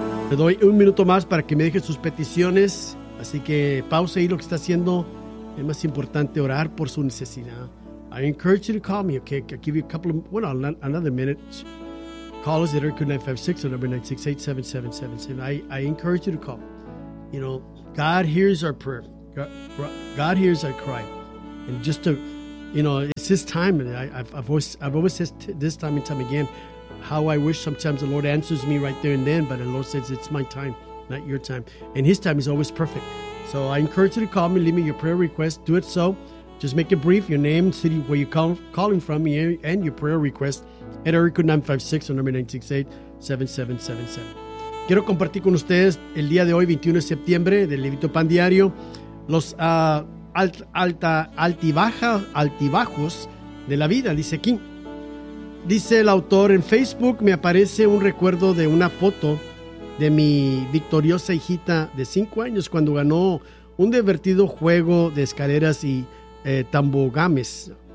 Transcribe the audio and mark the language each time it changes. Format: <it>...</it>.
<es>Le doy un minuto más para que me deje sus peticiones. Así que pause y lo que está haciendo es más importante, orar por su necesidad.</es> <en>I encourage you to call me, okay? I'll give you a couple of, well, another minute. Call us at 956 or number 968-7777. I encourage you to call. You know, God hears our prayer. God hears our cry, and just to, you know, it's His time. And I've always said this time and time again, how I wish sometimes the Lord answers me right there and then. But the Lord says it's my time, not your time, and His time is always perfect. So I encourage you to call me, leave me your prayer request. Do it so, just make it brief, your name, city where you calling from, and your prayer request at area code 956 or number 968-7777.</en> <es>Quiero compartir con ustedes el día de hoy, 21 de septiembre, del Levito Pan Diario. Los altibajos de la vida, dice aquí. Dice el autor, en Facebook me aparece un recuerdo de una foto de mi victoriosa hijita de 5 años cuando ganó un divertido juego de escaleras y tambogames.</es>